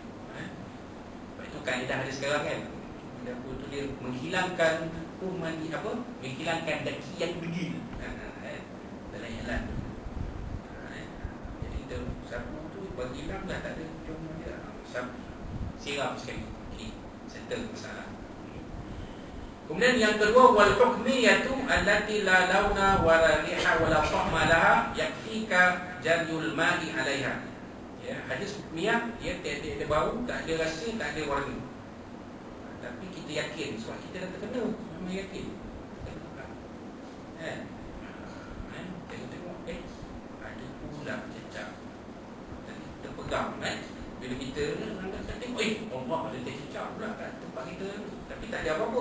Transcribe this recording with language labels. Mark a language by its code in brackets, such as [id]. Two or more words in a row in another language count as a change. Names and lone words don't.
[ms] Sebab itu kaedah dia sekarang kan, apa tu, dia menghilangkan kuman, menghilangkan daki yang degil dalam jalan tu. Jadi sapu tu berhilang dah, tak ada cuma dia siram sekali, settle masalah. Kemudian yang kedua, [ar] والحكمية التي لا لون ولا ريح ولا طعم لها يكفيك جري الماء عليها. [ms] Ya, hadis hukmiyah, dia tiada bau, tak ada rasa, tak ada warna. Tapi kita yakin sebab kita dah terkena, memang yakin. Tengok ada pula cecak. Tadi kita pegang bila kita tengok Allah ada cecak pula kat tempat kita, tapi tak ada apa-apa.